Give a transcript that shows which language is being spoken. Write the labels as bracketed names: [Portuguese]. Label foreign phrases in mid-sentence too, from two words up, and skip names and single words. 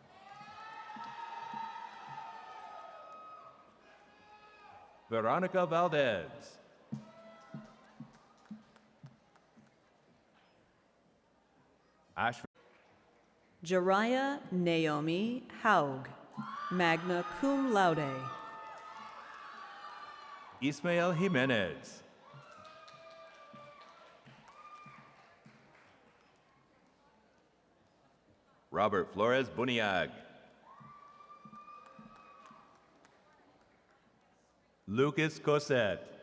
[English] Veronica Valdez. Ashford. Jariah Naomi Haug, [Latin] magna cum laude. [English] Ismael Jimenez. Robert Flores Buniag. Lucas Cosette.